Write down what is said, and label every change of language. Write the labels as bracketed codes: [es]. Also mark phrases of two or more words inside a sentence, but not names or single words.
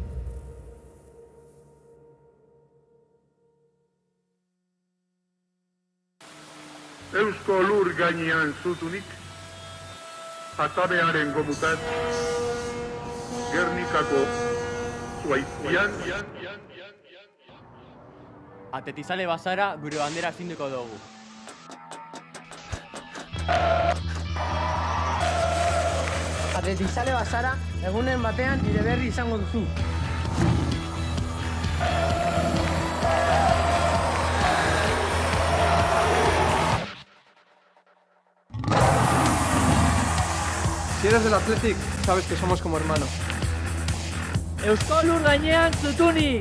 [eu] Eusko Lur gainean zutunik, atabearen gomutat, Gernikako zuaitzian, Atletizale bazara, gure bandera astinduko dugu. Atletizale bazara, egunen batean nire berri izango duzu. [es] Si eres del Athletic, sabes que somos como hermanos. [eu] Eusko Lur gainean zutunik!